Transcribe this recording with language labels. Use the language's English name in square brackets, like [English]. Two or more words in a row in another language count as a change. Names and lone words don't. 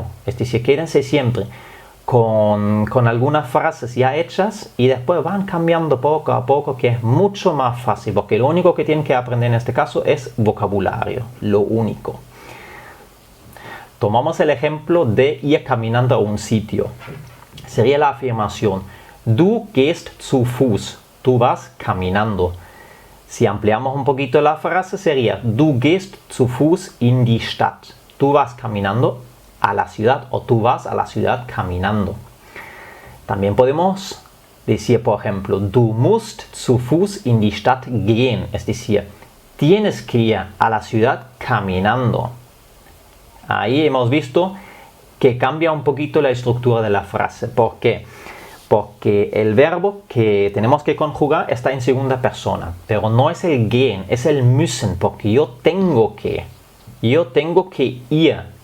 [Spanish] Es decir, quédense siempre con algunas frases ya hechas y después van cambiando poco a poco, que es mucho más fácil, porque lo único que tienen que aprender en este caso es vocabulario, lo único. Tomamos el ejemplo de ir caminando a un sitio. Sería la afirmación, [German] du gehst zu Fuß, [Spanish] tú vas caminando. Si ampliamos un poquito la frase sería, [German] du gehst zu Fuß in die Stadt, [Spanish] tú vas caminando a la ciudad o tú vas a la ciudad caminando. También podemos decir, por ejemplo, [German] du musst zu Fuß in die Stadt gehen, [Spanish] es decir, tienes que ir a la ciudad caminando. Ahí hemos visto que cambia un poquito la estructura de la frase. ¿Por qué? Porque el verbo que tenemos que conjugar está en segunda persona, pero no es el gehen, es el müssen, porque yo tengo que ir.